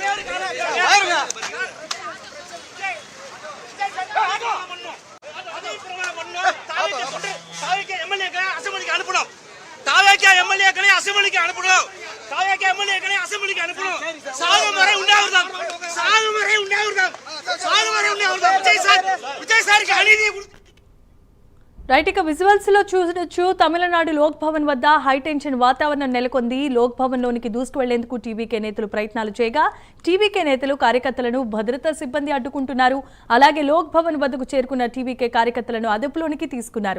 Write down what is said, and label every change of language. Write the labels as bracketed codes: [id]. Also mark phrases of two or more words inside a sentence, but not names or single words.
[ta] அசம்பிளிக்கு அனுப்பணும், எம்எல்ஏக்களை அசம்பிளிக்கு அனுப்பணும், அசம்பிளிக்கு அனுப்பணும். சாகுமுறை உண்டாகுதான். விஜய் சாருக்கு அநீதி. [te] రైట్ ఇక విజువల్స్ లో చూడొచ్చు. తమిళనాడు లోక్ భవన్ వద్ద హైటెన్షన్ వాతావరణం నెలకొంది. లోక్ భవన్ లోనికి దూసుకు వెళ్లేందుకు టీబీకే నేతలు ప్రయత్నాలు చేయగా టీబీకే నేతలు కార్యకర్తలను భద్రతా సిబ్బంది అడ్డుకుంటున్నారు. అలాగే లోక్ భవన్ వద్దకు చేరుకున్న టీబీకే కార్యకర్తలను అదుపులోనికి తీసుకున్నారు.